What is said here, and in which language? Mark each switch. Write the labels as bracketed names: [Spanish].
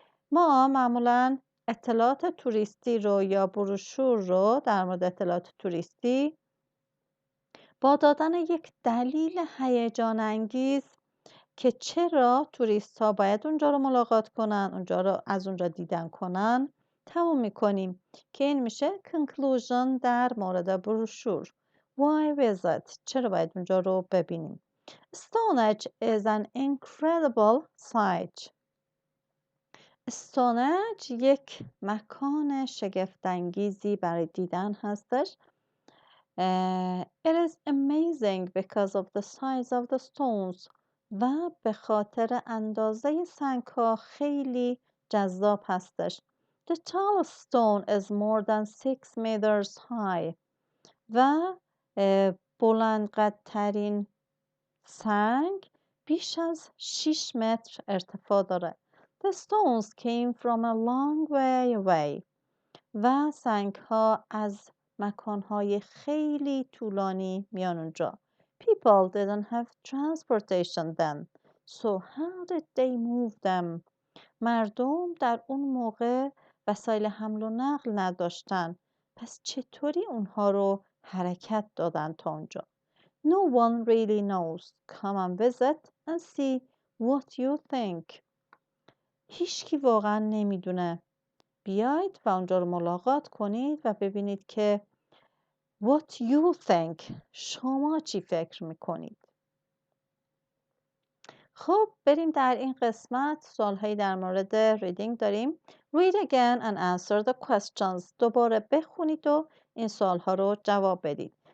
[Persian] ما معمولا اطلاعات توریستی رو یا بروشور رو در مورد اطلاعات توریستی با دادن یک دلیل هیجان انگیز که چرا توریست ها باید اونجا رو ملاقات کنن، اونجا رو از اونجا دیدن کنن تموم میکنیم که این میشه conclusion در مورد بروشور. [English] Why visit؟ [Persian] چرا باید اونجا رو ببینیم؟ [English] Stonehenge is an incredible sight. [Persian] استونهنج یک مکان شگفت‌انگیزی برای دیدن هستش. [English] It is amazing because of the size of the stones [Persian] و به خاطر اندازه سنگ‌ها خیلی جذاب هستش. [English] The tallest stone is more than 6 meters high [Persian] و بلندقدرترین سنگ بیش از 6 متر ارتفاع داره. [English] The stones came from a long way away [Persian] و سنگ ها از مکانهای خیلی طولانی میان اونجا. [English] People didn't have transportation then, so how did they move them? [Persian] مردم در اون موقع وسایل حمل و نقل نداشتن. پس چطوری اونها رو حرکت دادن تا اونجا؟ [English] No one really knows. Come and visit and see what you think. [Persian] هیچکی واقعا نمیدونه. بیاید و اونجا رو ملاقات کنید و ببینید که [English] what you think. [Persian] شما چی فکر میکنید؟ خب بریم در این قسمت سوالهایی در مورد ریدینگ داریم. [English] Read again and answer the questions. [Persian] دوباره بخونید و این سوالها رو جواب بدید.